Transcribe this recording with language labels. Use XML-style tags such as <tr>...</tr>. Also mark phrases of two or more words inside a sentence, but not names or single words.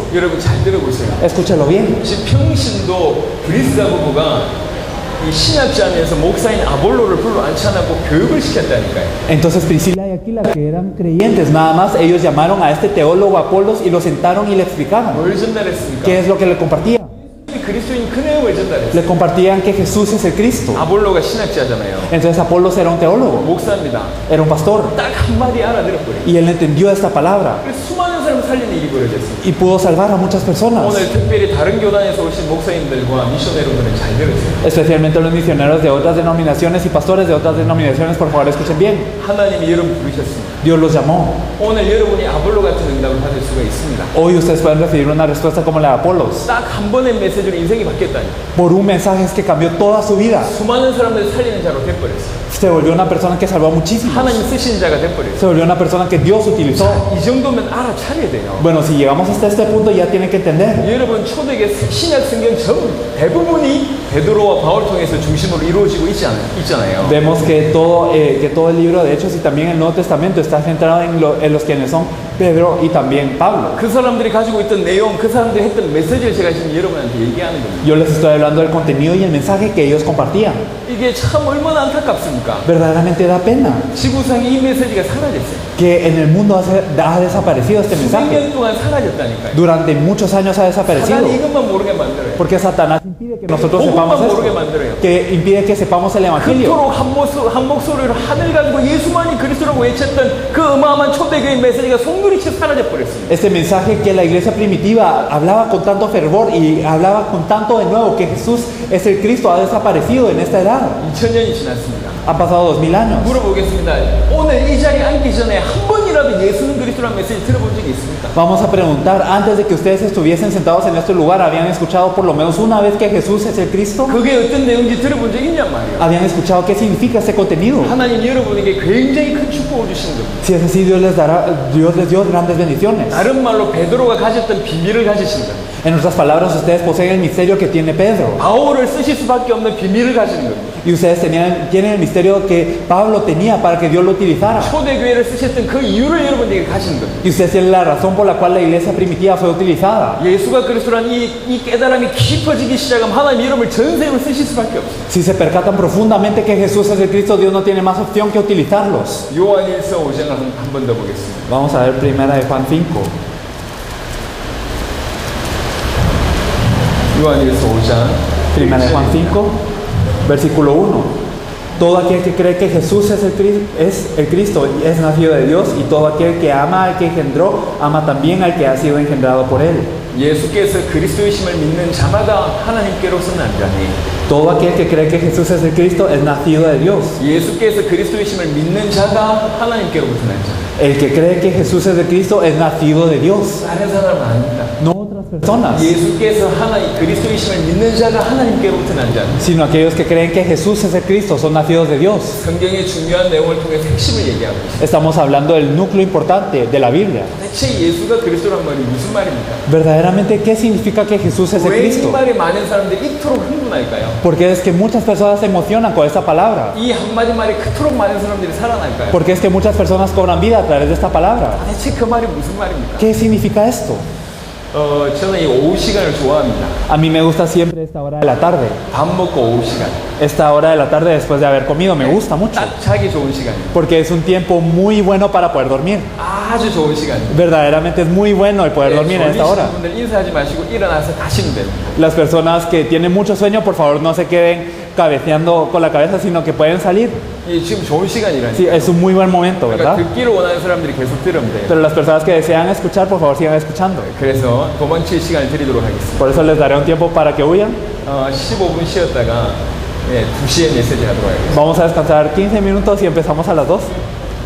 <ko>여러분 잘 들어보세요.</ko> <es>Escúchalo bien.</es> <ko>지금 평신도 브리스가 부부가 이 신학자면서 목사인 아볼로를 불러 앉혀놓고 교육을 시켰다니까요.</ko> <es>Entonces Priscila y Aquila, que eran creyentes, nada más ellos llamaron a este teólogo Apolos y lo sentaron y le explicaron</es> <ko>뭘 전달했습니까?</ko> <es>qué es lo que le compartían.</es> <ko>그리스도인 그 내용을 전달했어요.</ko> <es>Le compartían que Jesús es el Cristo.</es> <ko>아볼로가 신학자잖아요.</ko> <es>Entonces Apolos era un teólogo,</es> <ko>목사입니다.</ko> <es>era un pastor,</es> <ko>딱 한마디 알아들었거든요.</ko> <es>y él entendió esta palabra</es> <ko>그래서 수많은 사람을 살린 일이 벌어졌어요.</ko> <es>y pudo salvar a muchas personas,</es> <ko>오늘 특별히 다른 교단에서 오신 목사님들과 미셔너리들은 잘 들으세요.</ko> <es>especialmente los misioneros de otras denominaciones y pastores de otras denominaciones. Por favor, escuchen bien.</es> <ko>하나님이 여러분 부르셨습니다.</ko> <es>Dios los llamó.</es> <ko>오늘 여러분이 아볼로 같은 응답을 받을 수가 있습니다.</ko> <es>Hoy ustedes pueden recibir una respuesta como la de Apolos.</es> <ko>딱 한 번의 메시지로 인생이 바뀌었다니.</ko> <es>Por un mensaje que cambió toda su vida.</es> <ko>수많은 사람들을 살리는 자로 돼버렸어요.</ko> <es>Se volvió una persona que salvó a muchísimos.</es> <ko>하나님 쓰시는 자가 돼버렸어요.</ko> <es>Se volvió una persona que Dios utilizó.</es> <ko>이 정도면 알아차려야 돼요.</ko> <es>Bueno, si llegamos hasta este punto ya tienen que entender.</es> <ko>여러분 초대계 신약 성경 대부분이 베드로와 바울 통해서 중심으로 이루어지고 있잖아요.</ko> <es>Vemos que todo el libro de Hechos y también el Nuevo Testamento está centrado en los quienes son Pedro y también Pablo.</es> <ko>그 사람들이 가지고 있던 내용, 그 사람들이 했던 메시지를 제가 지금 여러분한테 얘기하는 겁니다.</ko> <es>Yo les estoy hablando del contenido y el mensaje que ellos compartían.</es> <ko>이게 참 얼마나 안타깝습니까?</ko> <es>Verdaderamente da pena</es> <ko>지구상에 이 메시지가 사라졌어요.</ko> <es>que en el mundo ha desaparecido este mensaje.</es> <ko>10년 동안 사라졌다니까요.</ko> <es>Durante muchos años ha desaparecido.</es> <ko>사단이 이것만 모르게 만들어요.</ko> <es>Porque Satanás impide que nosotros</es> <ko>복음만</ko> <es>sepamos</es> <ko>모르게</ko> <es>esto.</es> <ko>만들어요.</ko> <es>Que impide que sepamos el Evangelio.</es> <ko>그토록 한 목소리로 하늘 가지고 예수만이 그리스도라고 외쳤던 그 어마어마한 초대교회 메시지가 송두리째 사라져 버렸습니다.</ko> <es>Este mensaje que la iglesia primitiva hablaba con tanto fervor y hablaba con tanto de nuevo que Jesús es el Cristo ha desaparecido en esta edad.</es> <ko>2000년이 지났습니다.</ko> <es>Han pasado 2000 años.</es> <ko>물어보겠습니다. 오늘 이 자리에 앉기 전에 한 번이라도 예수는 그리스도라는 메시지 들어본 적이 있습니까?</ko> <es>Vamos a preguntar, antes de que ustedes estuviesen sentados en este lugar, ¿habían escuchado por lo menos una vez que Jesús es el Cristo?</es> <ko>그게 어떤 내용인지 들어본 적 있냔 말이에요.</ko> <es>¿Habían escuchado qué significa este contenido?</es> <ko>하나님 여러분에게 굉장히 큰 축복을 주신 겁니다.</ko> <es>Si es así, Dios les dio grandes bendiciones.</es> <ko>다른 말로 베드로가 가졌던 비밀을 가지신 겁니다.</ko> <es>En otras palabras, ustedes poseen el misterio que tiene Pedro.</es> <ko>바울을 쓰실 수밖에 없는 비밀을 가지는 겁니다.</ko> <es>Y ustedes tienen el misterio que Pablo tenía para que Dios lo utilizara.</es> <ko>초대교회를 쓰셨던 그 이유를 여러분에게 가지는 겁니다.</ko> <es>Y ustedes tienen la razón por la cual la iglesia primitiva fue utilizada.</es> <ko>예수가 그리스도라는 이 깨달음이 깊어지기 시작하면 하나님 여러분을 전생을 쓰실 수밖에 없어요.</ko> <es>Si se percatan profundamente que Jesús es el Cristo, Dios no tiene más opción que utilizarlos.</es> <ko>요한일서 5장을 한 번 더 보겠습니다.</ko> <es>Vamos a ver primera de Juan 5.</es> <ko>요한일서 5장</ko> <es>Primera de Juan 5, versículo 1. Todo aquel que cree que Jesús es el Cristo es nacido de Dios, y todo aquel que ama al que engendró, ama también al que ha sido engendrado por él.</es> <ko>예수께서 그리스도이심을 믿는 자마다 하나님께로서 난 자니</ko> <es>Todo aquel que cree que Jesús es el Cristo es nacido de Dios.</es> <ko>예수께서 그리스도이심을 믿는 자가 하나님께로부터 난 자.</ko> <es>El que cree que Jesús es el Cristo es nacido de Dios,</es> <ko>다른 사람은 아닙니다.</ko> <es>no otras personas,</es> <ko>예수께서 그리스도이심을 믿는 자가 하나님께로부터 난 자.</ko> <es>sino aquellos que creen que Jesús es el Cristo son nacidos de Dios.</es> <ko>성경의 중요한 내용을 통해서 핵심을 얘기하고 있습니다.</ko> <es>Estamos hablando del núcleo importante de la Biblia.</es> <ko>대체 예수가 그리스도란 말이 무슨 말입니까?</ko> <es>Verdaderamente, ¿qué significa que Jesús es el</es> <ko>왜 이</ko> <es>Cristo?</es> <ko>말에 많은 사람들이 이토록 흥분할까요?</ko> <es>Porque es que muchas personas se emocionan con esta palabra.</es> <ko>이 한마디 말에 그토록 많은 사람들이 살아날까요?</ko> <es>Porque es que muchas personas cobran vida a través de esta palabra.</es> <ko>대체 그 말이 무슨 말입니까?</ko> <es>¿Qué significa esto?</es> <ko>저는 이 오후 시간을 좋아합니다.</ko> <es>A mí me gusta siempre esta hora de la tarde.</es> <ko>밥 먹고 오후 시간.</ko> <es>Esta hora de la tarde después de haber comido me gusta mucho.</es> <ko>딱 자기 좋은 시간이에요.</ko> <es>Porque es un tiempo muy bueno para poder dormir.</es> <ko>아주 좋은 시간이에요.</ko> <es>Verdaderamente es muy bueno el poder dormir en esta hora.</es> <ko>분들 인사하지 마시고 일어나서 가시면 됩니다.</ko> <es>Las personas que tienen mucho sueño, por favor no se queden cabeceando con la cabeza, sino que pueden salir.</es> <ko>이 지금 좋은 시간이라니까.</ko> <es>Sí, es un muy buen momento,</es> <ko>그러니까</ko> <es>¿verdad?</es> <ko>듣기를 원하는 사람들이 계속 들으면 돼요.</ko> <es>Pero las personas que desean escuchar, por favor sigan escuchando.</es> <ko>그래서 도망칠 시간을 드리도록 하겠습니다.</ko> <es>Por eso les daré un tiempo para que huyan.</es> <ko>15분 쉬었다가 2시에 메시지 하도록 하겠습니다.</ko> <es>Vamos a descansar 15 minutos y empezamos a las 2.</es>